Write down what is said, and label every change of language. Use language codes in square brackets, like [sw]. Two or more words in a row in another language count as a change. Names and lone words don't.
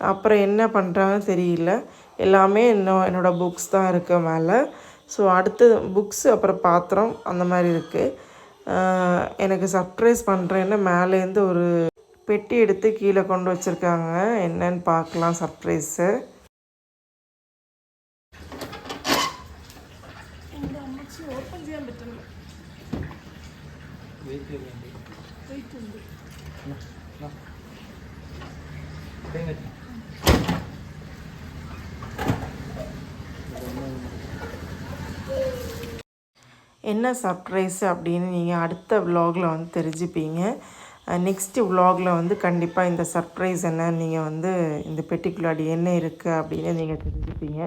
[ta] அப்புறம் என்ன பண்ணுறாங்கன்னு தெரியல. எல்லாமே என்னோடய புக்ஸ் தான் இருக்குது மேலே. ஸோ அடுத்து புக்ஸு அப்புறம் பாத்திரம் அந்த மாதிரி இருக்குது. எனக்கு சர்ப்ரைஸ் பண்ணுறேன்னு மேலேருந்து ஒரு பெட்டி எடுத்து கீழே கொண்டு வச்சுருக்காங்க. என்னன்னு பார்க்கலாம் சர்ப்ரைஸு. [ml] ഓപ്പൺ ചെയ്യാൻ പറ്റുന്നു. വെയിറ്റ് ഉണ്ട്. [ta] என்ன சர்ப்ரைஸு அப்படின்னு நீங்கள் அடுத்த விலாகில் வந்து தெரிஞ்சுப்பீங்க. நெக்ஸ்ட்டு விலாகில் வந்து கண்டிப்பாக இந்த சர்ப்ரைஸ் என்னன்னு நீங்கள் வந்து இந்த பெட்டிக்குள்ளாடி என்ன இருக்குது அப்படின்னு நீங்கள் தெரிஞ்சுப்பீங்க.